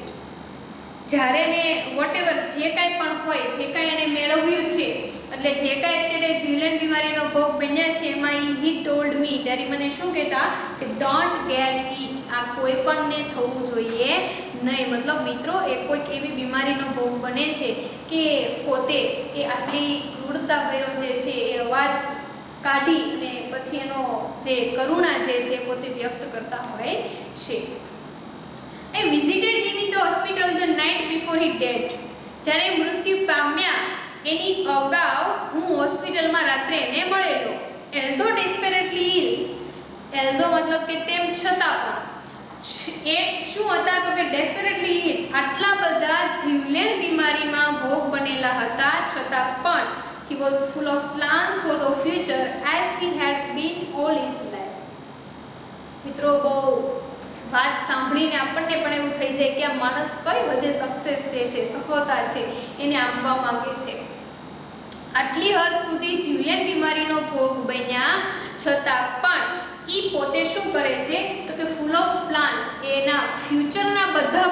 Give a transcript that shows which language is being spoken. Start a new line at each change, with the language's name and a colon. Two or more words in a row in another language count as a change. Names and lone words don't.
Gujarati: જ્યારે મેં
English: what ever
Gujarati: જે કાંઈ પણ હોય, જે કાંઈ એને મેળવ્યું છે, એટલે જે કાંઈ અત્યારે જીવલેણ બીમારીનો ભોગ બન્યા છે એમાં
English: he told me,
Gujarati: ત્યારે મને શું કહેતા કે
English: don't get it,
Gujarati: આ કોઈ પણને થવું જોઈએ નહીં. મતલબ મિત્રો એ કોઈક એવી બીમારીનો ભોગ બને છે કે પોતે એ આટલી ક્રૂરતા ભર્યો જે છે એ અવાજ કાઢી અને પછી એનો જે કરુણા જે છે પોતે વ્યક્ત કરતા હોય છે.
English: I visited him in the hospital the night before he died.
Gujarati: જ્યારે મૃત્યુ પામ્યા એની અગાઉ હું હોસ્પિટલમાં રાત્રે એને મળેલો.
English: although desperately ill,
Gujarati: એલ્ધો મતલબ કે તેમ છતાં પણ એ શું હતા તો કે
English: desperately ill,
Gujarati: આટલા બધા જીવલેણ બીમારીમાં ભોગ બનેલા હતા છતાં પણ
English: he was full of plans for the future as he had been all his life.
Gujarati: મિત્રો બહુ વાત સાંભળીને આપણને પણ એવું થઈ જાય કે આ માણસ કઈ હદે સક્સેસ જે છે, સફળતા છે એને આપવા માંગે છે. આટલી હદ સુધી જીવલેણ બીમારીનો ભોગ બન્યા છતાં પણ એ પોતે શું કરે છે તો કે
English: full of plans,
Gujarati: એના ફ્યુચરના બધા